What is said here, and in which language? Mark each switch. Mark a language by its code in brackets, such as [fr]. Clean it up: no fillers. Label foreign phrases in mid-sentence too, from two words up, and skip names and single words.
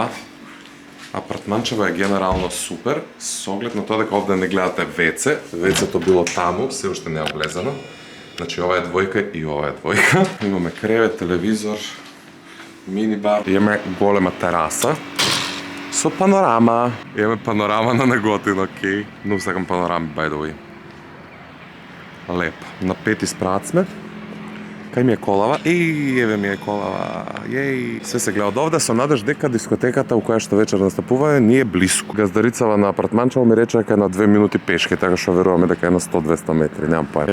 [mk] Апартманчево е генерално супер, со оглед на тоа дека овде не гледате WC. WC-то било таму, се уште не е облезано. Значи ова е двојка и ова е двојка. Имаме кревет, телевизор, мини-бар. Имаме голема тераса со панорама. Имаме панорама на Неготино, окей. Но сакам панорами, [en] by the way. [mk] Леп. На 5 спрат сме. Кај ми е колава? Еј, еве ми е колава. Јеј. Све се гледа од овде со надеж дека дискотеката у која што вечер настапуваме ни е блиску. Газдарицава на апартманчево ми рече дека е на 2 минути пешки, така што веруваме дека е на 100-200 метри, немам пај.